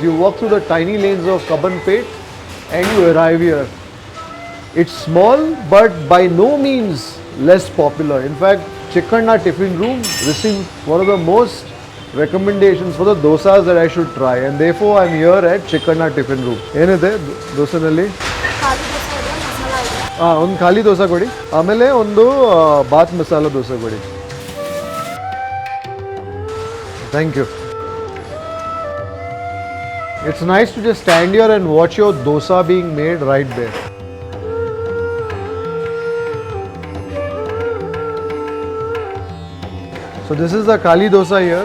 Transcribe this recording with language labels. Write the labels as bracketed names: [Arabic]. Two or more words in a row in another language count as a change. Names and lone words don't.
[English] You walk through the tiny lanes of Cubbonpet and you arrive here. It's small but by no means less popular. In fact, Chikkanna Tiffin Room received one of the most recommendations for the dosas that I should try, and therefore I'm here at Chikkanna Tiffin Room. [Kannada] ಏನಿದೆ ದೋಸೆನಲ್ಲಿ? ಖಾಲಿ ದೋಸೆ ಇದೆ, ಮಸಾಲ ಇದೆ. ಒಂದು ಖಾಲಿ ದೋಸೆ ಕೊಡಿ, ಆಮೇಲೆ ಒಂದು ಬಾತ್ ಮಸಾಲ ದೋಸೆ ಕೊಡಿ. [English] Thank you. It's nice to just stand here and watch your dosa being made right there. So this is the Khaali dosa here.